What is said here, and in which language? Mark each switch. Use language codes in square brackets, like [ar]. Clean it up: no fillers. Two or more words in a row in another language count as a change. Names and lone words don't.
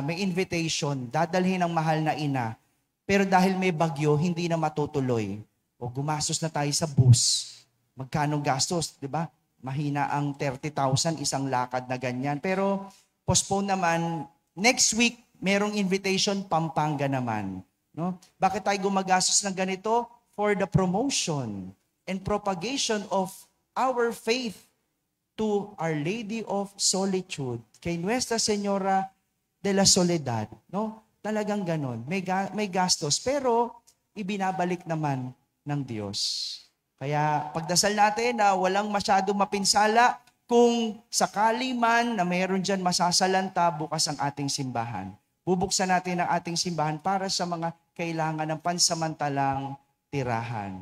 [tl] May invitation, dadalhin ng mahal na ina. Pero dahil may bagyo, hindi na matutuloy. Gumastos na tayo sa bus. Magkano gastos, di ba? Mahina ang 30,000, isang lakad na ganyan. Pero postpone naman, [en] next week, [tl] merong invitation, Pampanga naman. No? Bakit tayo gumagastos ng ganito? [en] For the promotion and propagation of our faith to Our Lady of Solitude, [tl] kay Nuestra Señora de la Soledad. No? Talagang ganon. May gastos, pero ibinabalik naman ng Diyos. Kaya pagdasal natin na walang masyadong mapinsala, kung sakali man na mayroon dyan masasalanta, bukas ang ating simbahan. Bubuksan natin ang ating simbahan para sa mga kailangan ng pansamantalang tirahan.